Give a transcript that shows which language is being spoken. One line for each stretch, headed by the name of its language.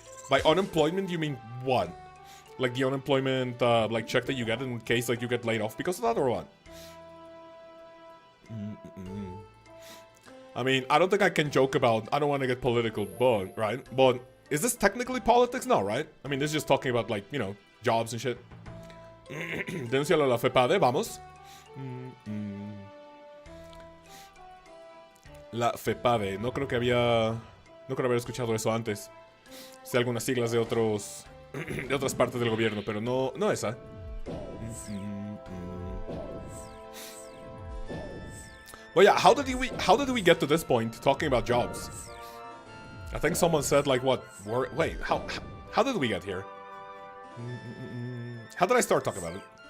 English: By unemployment, you mean what? Like the unemployment like check that you get in case like you get laid off because of that, or what? I mean, I don't think I can joke about, I don't want to get political, but, right? But is this technically politics? No, right? I mean, this is just talking about, like, you know, jobs and shit.
Spanish: Denuncialo a la FEPADE, vamos. La FEPADE, no creo haber escuchado eso antes. Sé algunas siglas de de otras partes del gobierno, pero no esa.
English: Well, yeah, how did we get to this point talking about jobs? I think someone said like what? Wait, how did we get here? How did I start talking about it?